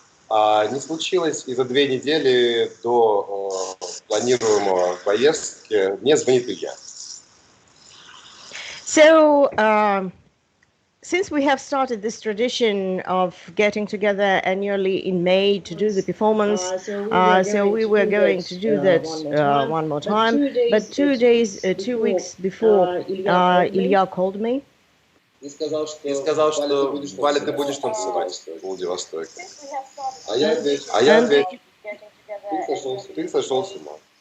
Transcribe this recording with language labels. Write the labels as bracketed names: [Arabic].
[Russian] Не случилось, и за 2 недели до планируемого поездки мне звонит Илья. [English] So, since we have started this tradition of getting together annually in May to do the performance, so we were going to do that one more time. But 2 weeks before, Ilya called me. [Russian] И сказал, что Валя, ты будешь танцевать в Владивостоке. А я ответил, ты сошел с ума.